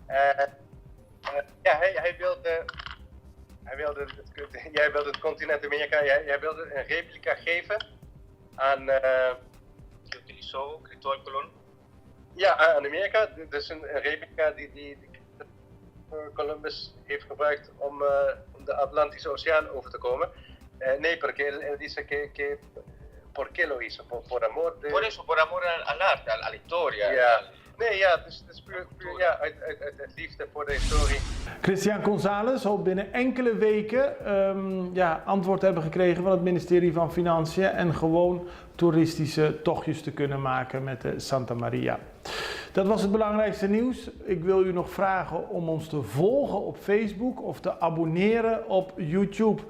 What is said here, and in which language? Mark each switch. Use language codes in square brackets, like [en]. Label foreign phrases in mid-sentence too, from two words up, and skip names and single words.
[nl] Hij wilde het continent Amerika, hij wilde een replica geven aan... [es] que utilizó Cristóbal Colón. [nl] Ja, aan Amerika. Dus een replica die Columbus heeft gebruikt om de Atlantische Oceaan over te komen. Nee, [es] porque él dice ¿por qué lo hizo? Por amor de... Por eso, por amor al arte, a la historia. [nl] Ja, Nee, ja, het is puur ja, uit liefde voor de historie. Christian González zal binnen enkele weken antwoord hebben gekregen van het ministerie van Financiën en gewoon toeristische tochtjes te kunnen maken met de Santa Maria. Dat was het belangrijkste nieuws. Ik wil u nog vragen om ons te volgen op Facebook of te abonneren op YouTube.